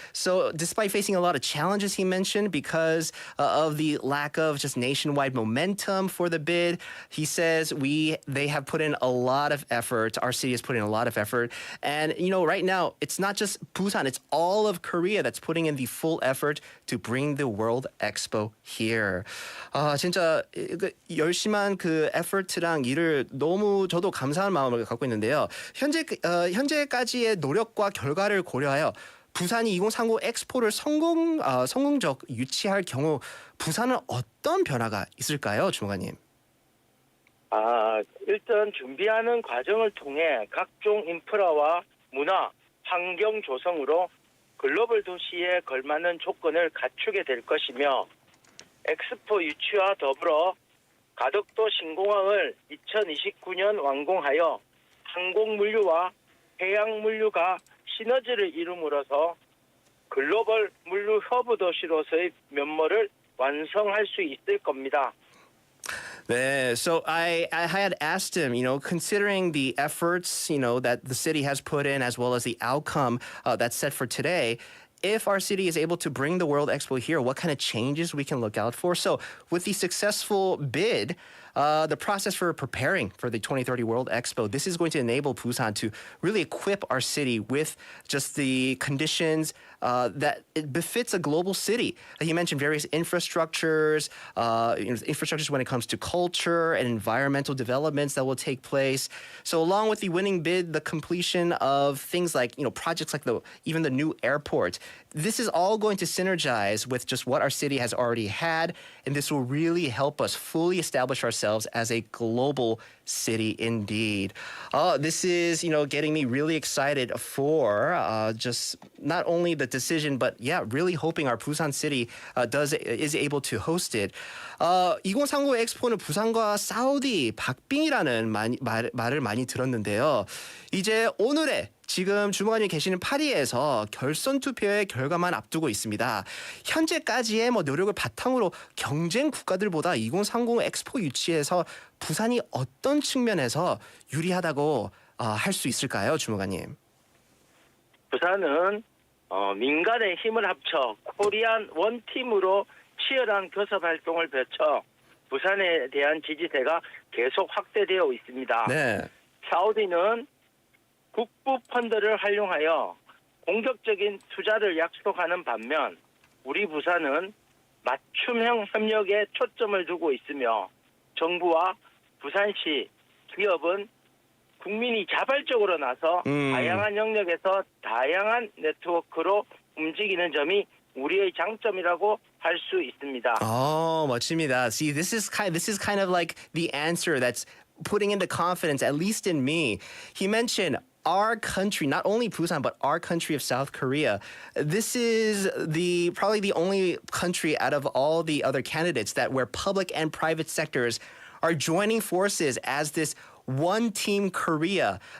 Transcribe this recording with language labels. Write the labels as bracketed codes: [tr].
[en] So despite facing a lot of challenges, he mentioned, because of the lack of just nationwide momentum for the bid, he says they have put in a lot of effort. Our city has put in a lot of effort. And, right now, it's not just Busan, it's all of Korea that's putting in the full effort to bring the World Expo here. [ko] 진짜 열심한 그 effort랑 일을 너무 저도 감사한 마음을 갖고 있는데요. 현재까지의 노력과 결과를 고려하여 부산이 2030 엑스포를 성공적 유치할 경우 부산은 어떤 변화가 있을까요, 주무관님? 일단 준비하는 과정을 통해 각종 인프라와 문화, 환경 조성으로 글로벌 도시에 걸맞는 조건을 갖추게 될 것이며 엑스포 유치와 더불어 가덕도 신공항을 2029년 완공하여 항공물류와 해양물류가 시너지를 이룸으로써 글로벌 물류 허브 도시로서의 면모를 완성할 수 있을 겁니다. [en] 네, so I had asked him, considering the efforts, that the city has put in as well as the outcome that's set for today, if our city is able to bring the World Expo here, what kind of changes we can look out for? So with the successful bid, the process for preparing for the 2030 World Expo, this is going to enable Busan to really equip our city with just the conditions that it befits a global city. He mentioned various infrastructures, infrastructures when it comes to culture and environmental developments that will take place. So along with the winning bid, the completion of things like, projects like even the new airport, this is all going to synergize with just what our city has already had, and this will really help us fully establish ourselves as a global city indeed. This is, getting me really excited for just not only the decision, but really hoping our Busan city is able to host it. [ko] 2030 엑스포는 부산과 사우디 박빙이라는 말을 많이 들었는데요. 이제 오늘의 지금 주무관이 계시는 파리에서 결선 투표의 결과만 앞두고 있습니다. 현재까지의 노력을 바탕으로 경쟁 국가들보다 2030 엑스포 유치에서 부산이 어떤 측면에서 유리하다고 할 수 있을까요, 주무관님? 부산은 민간의 힘을 합쳐 코리안 원팀으로 치열한 교섭 활동을 펼쳐 부산에 대한 지지세가 계속 확대되어 있습니다. 네. 사우디는 국부 펀드를 활용하여 공격적인 투자를 약속하는 반면 우리 부산은 맞춤형 협력에 초점을 두고 있으며 정부와 부산시 기업은 국민이 자발적으로 나서 다양한 영역에서 다양한 네트워크로 움직이는 점이 우리의 장점이라고 할 수 있습니다. 멋집니다. [en] See, this is kind of like the answer that's putting in the confidence, at least in me. He mentioned our country, not only Busan, but our country of South Korea. This is probably the only country out of all the other candidates that where public and private sectors are joining forces as this one team Korea.